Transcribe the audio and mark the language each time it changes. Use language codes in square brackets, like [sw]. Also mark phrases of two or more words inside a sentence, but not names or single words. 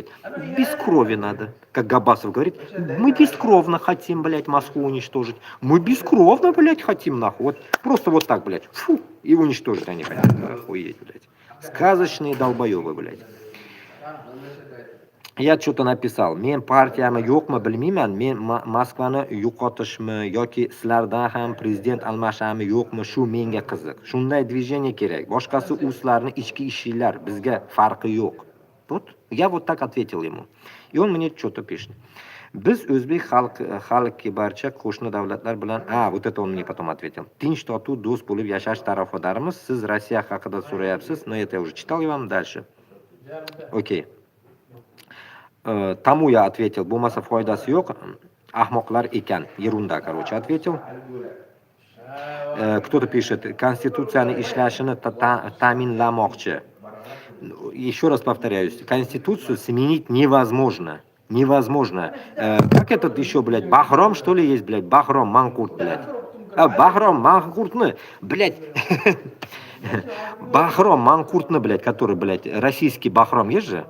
[ru] Без крови надо. Как Габасов говорит, мы бескровно хотим, блядь, Москву уничтожить. Мы бескровно, блядь, хотим, нахуй. Вот просто вот так, блядь. Фу, и уничтожить они хотят. Охуеть, блядь. Сказочные долбоебы, блядь. Я что-то написал. [uz] Men partiyami yo'qmi bilmayman. Men Moskvani yo'qotishmi yoki sizlardan ham prezident almashami yo'qmi, shu menga qiziq. Shunday движение kerak. Boshqasi u sizlarning ichki ishinglar, bizga farqi yo'q. [ru] Вот, я вот так ответил ему. И он мне что-то пишет. [uz] Biz o'zbek xalqi barcha qo'shni davlatlar bilan, [ru] вот это он мне потом ответил. [uz] Tinch totuv do'st bo'lib yashash tarafdorimiz. Siz Rossiya haqida so'rayapsiz. [ru] Но это я уже читал, я вам дальше. Окей. Тому я ответил, [uz] bo'lmasa foydasi yo'q, ahmoqlar ekan, [ru] ерунда, короче, ответил. Кто-то пишет, [uz] конституцияni ishlashini ta'minlamoqchi. [ru] Еще раз повторяюсь, конституцию сменить невозможно. Невозможно. Как этот еще, блядь, Бахром, что ли, есть, блядь, Бахром, Манкурт, блядь. Бахром, Манкуртны, блядь. Бахром, Манкуртны, блядь, который, блядь, российский Бахром есть же?